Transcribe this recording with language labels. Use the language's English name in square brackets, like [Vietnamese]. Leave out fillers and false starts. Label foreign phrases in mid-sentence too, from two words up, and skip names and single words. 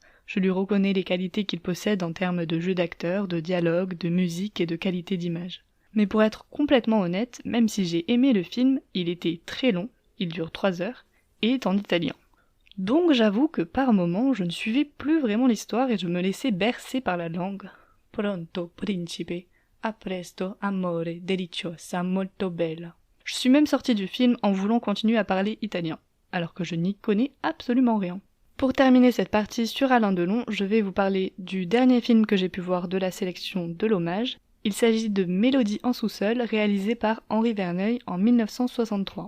[French] Je lui reconnais les qualités qu'il possède en termes de jeu d'acteur, de dialogue, de musique et de qualité d'image. Mais pour être complètement honnête, même si j'ai aimé le film, il était très long, il dure 3 heures, et est en italien. Donc j'avoue que par moments, je ne suivais plus vraiment l'histoire et je me laissais bercer par la langue. [Italian] Pronto, principe, a presto, amore, deliciosa, molto bella. [French] Je suis même sortie du film en voulant continuer à parler italien, alors que je n'y connais absolument rien. Pour terminer cette partie sur Alain Delon, je vais vous parler du dernier film que j'ai pu voir de la sélection de l'hommage. Il s'agit de Mélodie en sous-sol, réalisé par Henri Verneuil en 1963.